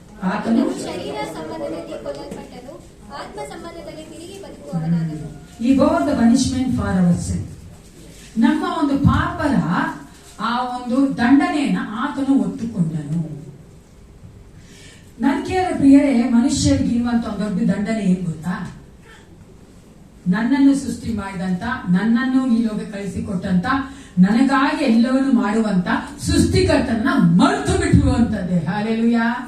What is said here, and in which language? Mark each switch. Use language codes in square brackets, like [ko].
[kn] ಆತನು ಶರೀರ ಸಂಬಂಧದಲ್ಲಿ ಕೊಲ್ಲಲ್ಪಟ್ಟನು, ಆತ್ಮ ಸಂಬಂಧದಲ್ಲಿ ತಿರುಗಿ ಬದುಕುವವನಾದನು. [en] He bore the punishment for our sin. [kn] ನಮ್ಮ ಒಂದು ಪಾಪದ ಆ ಒಂದು ದಂಡನೆಯನ್ನ ಆತನು ಹೊತ್ತುಕೊಂಡನು. ನನಗೆ ಪ್ರಿಯರೇ, ಮನುಷ್ಯರಿಗೆ ಇರುವಂತ ಒಂದು ದೊಡ್ಡ ದಂಡನೆ ಏನ್ ಗೊತ್ತಾ? ನನ್ನನ್ನು ಸೃಷ್ಟಿ ಮಾಡಿದಂತ, ನನ್ನನ್ನು ಈ ಲೋಕ ಕಳಿಸಿಕೊಟ್ಟಂತ, ನನಗಾಗಿ ಎಲ್ಲವನ್ನು ಮಾಡುವಂತ ಸೃಷ್ಟಿಕರ್ತನ ಮರೆತು ಬಿಟ್ಟಿರುವಂತದ್ದೇ. ಹಲ್ಲೆಲೂಯಾ.